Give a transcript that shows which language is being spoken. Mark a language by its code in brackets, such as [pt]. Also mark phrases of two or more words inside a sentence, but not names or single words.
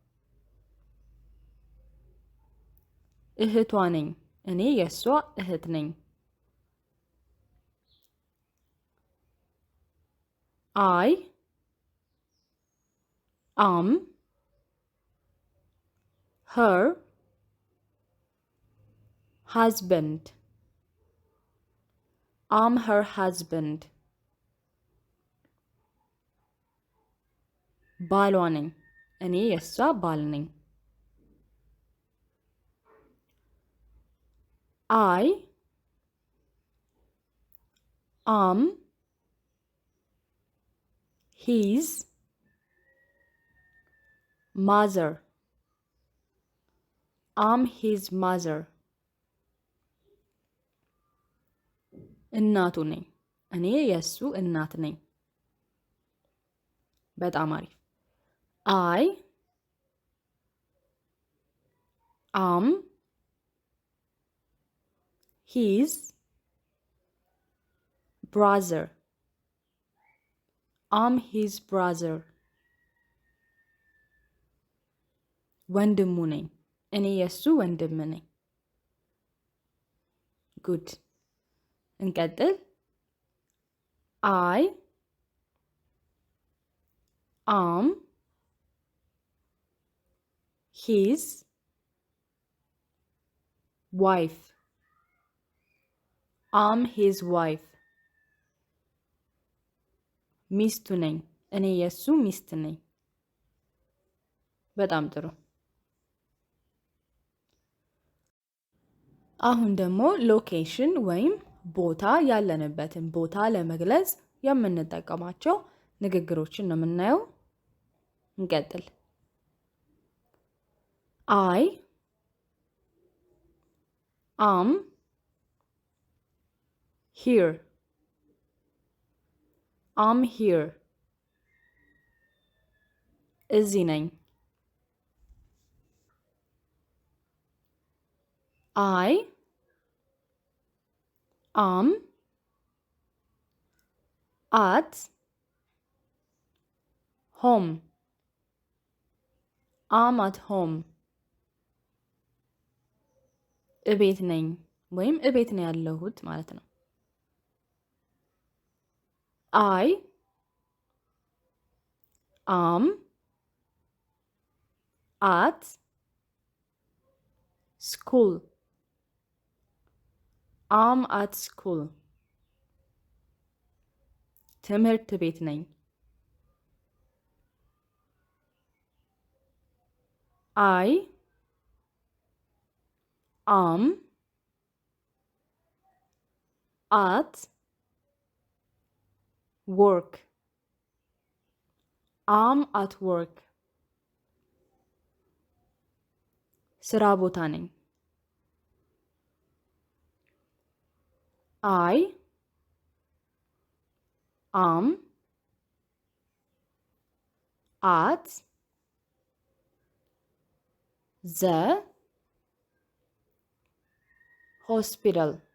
[am] እህቷ ነኝ። እኔ የእሷ እህት ነኝ። [en] I am her husband. I'm her husband. [am] ባሏ ነኝ። እኔ የእሷ ባል ነኝ። [en] I am his mother. I'm his mother. [am] እናቱ ነኝ። እኔ የእሱ እናት ነኝ። በጣም አሪፍ። [en] I am his brother. I'm his brother. [am] ወንድሙ ነኝ። እኔ የእሱ ወንድም ነኝ። ጉድ። እንቀጥል። [en] I am his wife. I'm his wife. [am] ሚስቱ ነኝ። እኔ የእሱ ሚስት ነኝ። በጣም ጥሩ። አሁን ደግሞ ሎኬሽን ወይም ቦታ ያለንበትን ቦታ ለመግለጽ የምንጠቀማቸው ንግግሮችን ነው የምናየው። እንቀጥል። [en] I am here. I'm here. [am] እዚህ ነኝ። [en] I am at home. I'm at home. [am] እቤት ነኝ ወይም እቤት ነው ያለሁት ማለት ነው። [en] I am at school. I'm at school. [am] ትምህርት ቤት ነኝ። [en] I am at work. I'm at work. [am] ስራ ቦታ ነኝ። [en] I am at the hospital.